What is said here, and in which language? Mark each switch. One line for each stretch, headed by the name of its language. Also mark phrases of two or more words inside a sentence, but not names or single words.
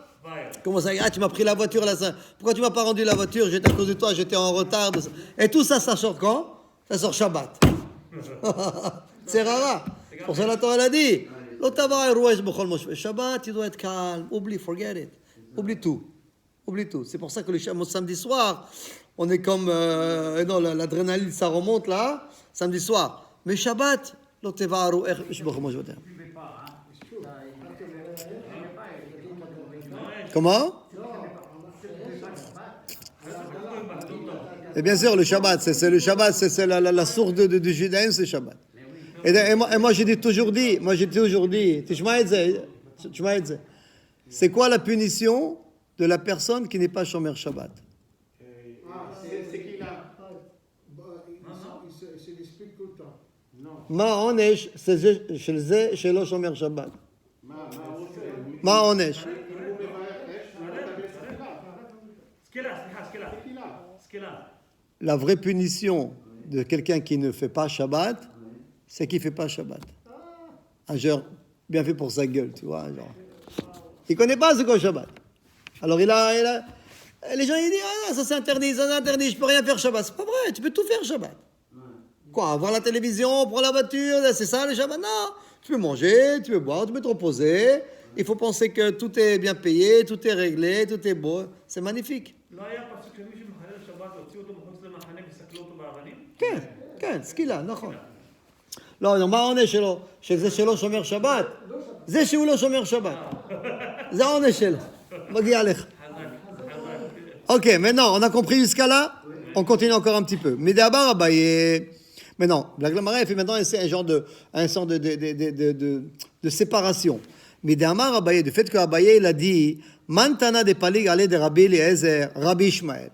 French: Comment ça? Tu m'as pris la voiture là. Pourquoi tu m'as pas rendu la voiture? J'étais à cause de toi, j'étais en retard. Et tout ça, ça sort quand? Ça sort Shabbat. C'est rare. Pour ça, la Torah l'a dit. Shabbat, il doit être calme. Oublie,
English: forget it.
French: Oublie tout. C'est pour ça que le samedi soir, on est comme... non, l'adrénaline, ça remonte là, samedi soir. Mais Shabbat, comment? Et bien sûr, le Shabbat, c'est la source du judaïsme, c'est Shabbat. moi, j'ai toujours dit,
Hebrew: תשמע את זה.
French: C'est quoi la punition de la personne qui n'est pas
Hebrew: שומר שבת?
French: C'est qu'il a. Il se dispute tout le temps. Non.
Hebrew: מה העונש של זה שלא שומר שבת? מה הוא עושה? מה העונש? אם הוא מברך אש, הוא מקבל סקילה.
French: La vraie punition de quelqu'un qui ne fait pas Shabbat, c'est qu'il ne fait pas Shabbat. Un genre bien fait pour sa gueule, tu vois. Genre. Il ne connaît pas ce qu'est Shabbat. Alors les gens ils disent, ah, ça c'est interdit, je ne peux rien faire Shabbat. C'est pas vrai, tu peux tout faire Shabbat. Quoi, voir la télévision, prendre la voiture, c'est ça le Shabbat? Non, tu peux manger, tu peux boire, tu peux te reposer. Il faut penser que tout est bien payé, tout est réglé, tout est beau. C'est magnifique.
Hebrew: לא היה פסוק שמי שמחלל שבת הוציאו אותו מחוץ למחנה וסקלו אותו באבנים? כן, כן, סקילה, נכון. לא, מה העונש שלו? שזה שלא שומר שבת? זה שהוא לא שומר שבת. זה העונש שלו. מגיע לך.
French: Ok, maintenant, on a compris jusqu'à là? On continue encore un petit peu. Mais d'abord, maintenant, la Gemara fait maintenant c'est un genre de séparation. Mais d'abord, Abaye, du fait que Abaye, il a dit Mantana de Palig allait de Rabbi Eliezer, Rabbi Ishmael.